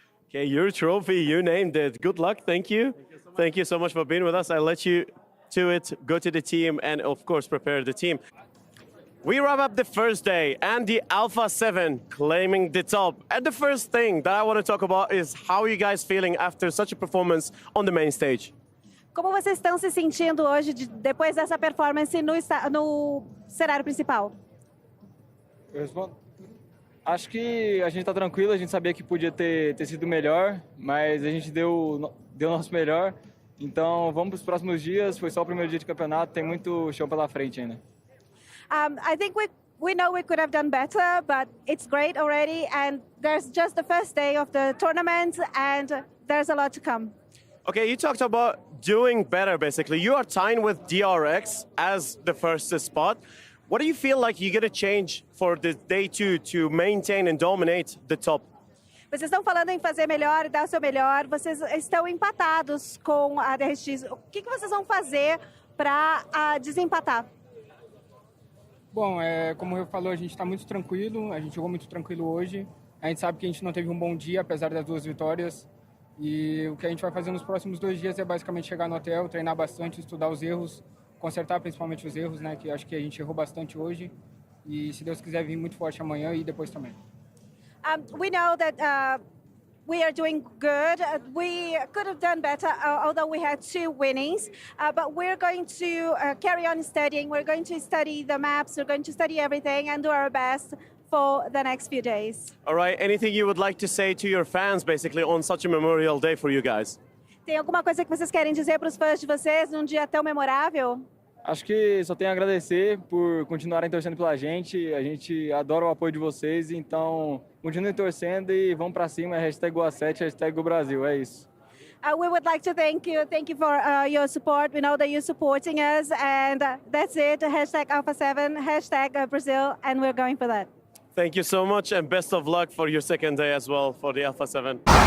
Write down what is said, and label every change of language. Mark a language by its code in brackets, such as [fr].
[en] Okay, your trophy, you named it. Good luck. Thank you. Thank you so much for being with us. I'll let you to it, go to the team, and of course, prepare the team. We wrap up the first day and the Alpha 7 claiming the top. And the first thing that I want to talk about is how are you guys feeling after such a performance on the main stage? [pt] Como vocês estão se sentindo hoje, depois dessa performance no cenário principal? Eu respondo. Acho que a gente está tranquilo, a gente sabia que podia ter sido melhor, mas a gente deu o nosso melhor. Então vamos para os próximos dias, foi só o primeiro dia de campeonato, tem muito chão pela frente ainda. [en] I think we know we could have done better, but it's great already, and there's just the first day of the tournament, and there's a lot to come. Okay, you talked about doing better, basically. You are tying with DRX as the first spot. What do you feel like you're going to change for the day 2 to maintain and dominate the top? [pt] Vocês estão falando em fazer melhor e dar o seu melhor, vocês estão empatados com a DRX. O que vocês vão fazer para desempatar? Bom, como eu falou, a gente está muito tranquilo, a gente jogou muito tranquilo hoje. A gente sabe que a gente não teve um bom dia, apesar das 2 vitórias. E o que a gente vai fazer nos próximos 2 dias é basicamente chegar no hotel, treinar bastante, estudar os erros, consertar principalmente os erros, né? Que acho que a gente errou bastante hoje. E se Deus quiser vir muito forte amanhã e depois também. [en] We know that we are doing good. We could have done better, although we had 2 winnings. But we're going to carry on studying. We're going to study the maps. We're going to study everything and do our best for the next few days. All right, anything you would like to say to your fans, basically, on such a memorial day for you guys? [pt] Tem alguma coisa que vocês querem dizer para os fãs de vocês num dia tão memorável? Acho que só tenho a agradecer por continuarem torcendo pela gente. A gente adora o apoio de vocês, então continuem torcendo e vão para cima. #GoA7, #GoBrasil, é isso. [en] We would like to thank you for your support. We know that you're supporting us, and that's it. #Alpha7, #Brazil, and we're going for that. Thank you so much, and best of luck for your second day as well for the Alpha 7.